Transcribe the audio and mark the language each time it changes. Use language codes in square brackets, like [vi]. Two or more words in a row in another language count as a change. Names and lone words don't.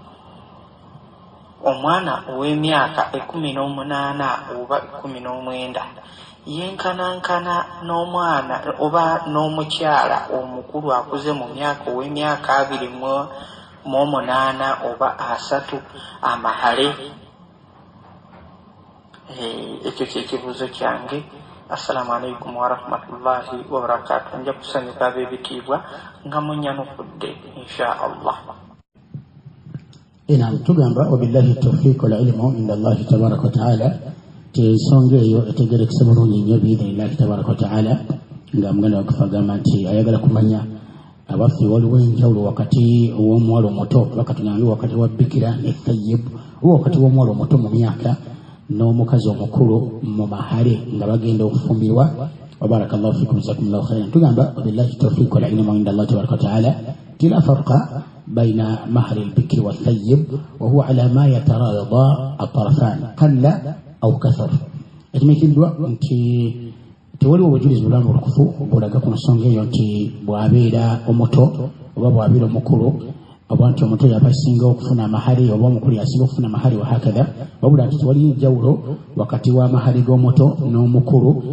[lg] Omwana ow'emyaka 18 oba 19 yenkanankana n'omwana oba n'omukyala omukulu akuze mu myaka ow'emyaka 28 oba 30 amahale? Ekyo ky'ekibuuzo kyange. [ar] السلام عليكم ورحمة الله وبركاته. [lg] Nja kusanyuka ab'ebitiibwa nga munyanukudde [ar] إن شاء الله. Naam, tugamba وبالله التوفيق والعلم عند الله تبارك وتعالى. [lg] Ensonga eyo etegerekese bulungi nnyo [ar] بإذن الله تبارك وتعالى. [lg] Nga muganda wakufa agamba nti ayagala kumanya abaffe waliwo enjawulo wakati w'omuwala omuto wakati wa bikira ne thayyib, wakati w'omuwala omuto mu myaka n'omukazi omukulu mu mahale nga bagenda okufumbirwa. [ar] وبارك الله فيكم جزاكم الله خيرا. Tugamba وبالله التوفيق والعلم عند الله تبارك وتعالى ti لا فرق بين مهر البكر والثيب وهو على ما يتراضى الطرفان قل أو كثر. [lg] Ekimekiddwa nti tewaliwo obujulizi bulambulukufu bulaga ku nsonga eyo nti bw'abeera omuto oba bw'abeera omukulu oba nti omuto yabasinga okufuna amahari oba omukulu yasinga okufuna amahari [ar] وهكذا, [lg] wabula nti tewali njawulo wakati w'amahari g'omuto n'omukulu.